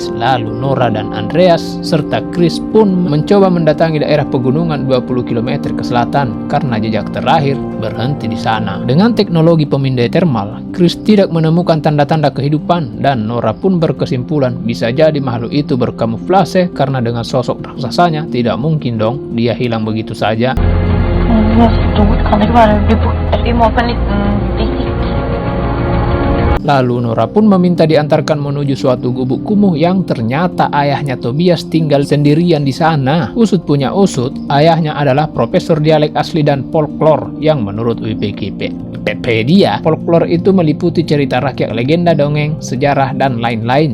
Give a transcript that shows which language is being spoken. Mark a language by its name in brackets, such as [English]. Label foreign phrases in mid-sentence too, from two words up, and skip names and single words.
[Indonesian] Lalu Nora dan Andreas serta Chris pun mencoba mendatangi daerah pegunungan 20 km ke selatan karena jejak terakhir berhenti di sana. Dengan teknologi pemindai termal, Chris tidak menemukan tanda-tanda kehidupan dan Nora pun berkesimpulan bisa jadi makhluk itu berkamuflase karena dengan sosok raksasanya tidak mungkin dong dia hilang begitu saja. [Swedish] Det är stort, kan det inte bara bli borta? Vi må på en liten visit. [Indonesian] Lalu Nora pun meminta diantarkan menuju suatu gubuk kumuh yang ternyata ayahnya Tobias tinggal sendirian di sana. Usut punya usut, ayahnya adalah profesor dialek asli dan folklore yang menurut Wikipedia, folklore itu meliputi cerita rakyat, legenda, dongeng, sejarah, dan lain-lain.